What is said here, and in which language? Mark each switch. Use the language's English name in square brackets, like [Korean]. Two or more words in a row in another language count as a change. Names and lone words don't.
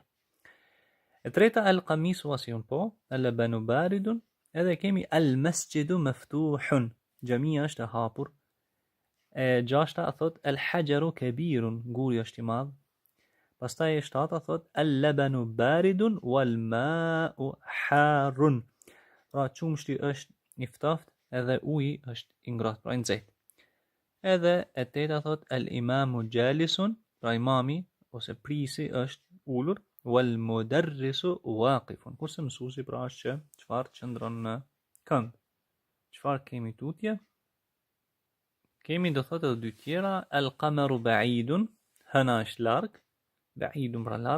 [Albanian] E treta [Arabic] القميص واسع, po, اللبن بارد, [Albanian] edhe kemi [Arabic] المسجد مفتوح, [Albanian] xhamia është e hapur. E gjashta thot [Arabic] الحجر كبير, [Albanian] guri është i madh. Pastaj e shtata thot [Arabic] اللبن بارد والماء حار. [Albanian] Pra qumshti është i ftoftë edhe uji është i ngrohtë, pra i nxehtë. Edhe e teta thot [Arabic] الإمام جالس, [Albanian] pra imami ose prisi është ulur, [Arabic] والمدرس واقف. [Albanian] Kurse mësuesi pra është që çfarë qëndron në kënd. Çfarë kemi tutje? Kemi do thotë edhe dy tjera, [Arabic] القمر بعيد, [Albanian] hëna është larg, ba'idun pra larg.